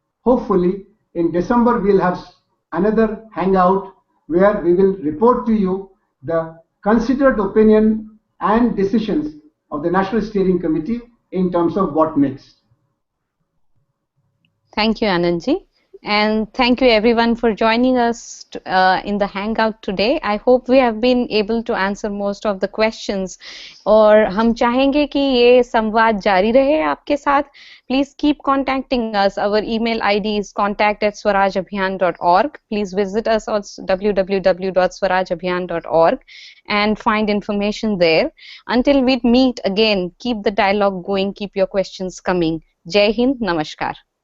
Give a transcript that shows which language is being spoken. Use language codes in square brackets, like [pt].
[en] Hopefully, in December, we'll have another hangout where we will report to you the considered opinion and decisions of the National Steering Committee in terms of what next. Thank you, Anandji. And thank you everyone for joining us in the Hangout today. I hope we have been able to answer most of the questions. [hi] और हम चाहेंगे कि ये संवाद जारी रहे आपके साथ. [en] Please keep contacting us. Our email ID is contact@swarajabhiyan.org. Please visit us on www.swarajabhiyan.org and find information there. Until we meet again, keep the dialogue going, keep your questions coming. Jai Hind, Namaskar.